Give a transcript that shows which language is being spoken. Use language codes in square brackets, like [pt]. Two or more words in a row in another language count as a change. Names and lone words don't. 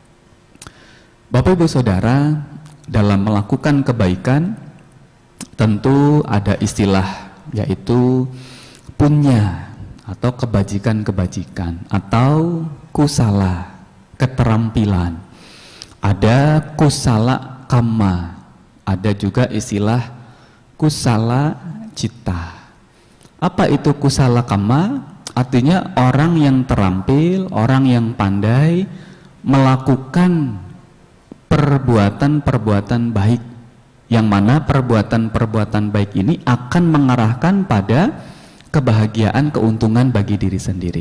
[id] Bapak Ibu Saudara, dalam melakukan kebaikan tentu ada istilah yaitu punya atau kebajikan-kebajikan atau kusala, keterampilan. Ada [pi] kusala kamma, [id] ada juga istilah [pi] kusala cita. [id] Apa itu [pi] kusala kamma? [id] Artinya orang yang terampil, orang yang pandai melakukan perbuatan-perbuatan baik, yang mana perbuatan-perbuatan baik ini akan mengarahkan pada kebahagiaan, keuntungan bagi diri sendiri.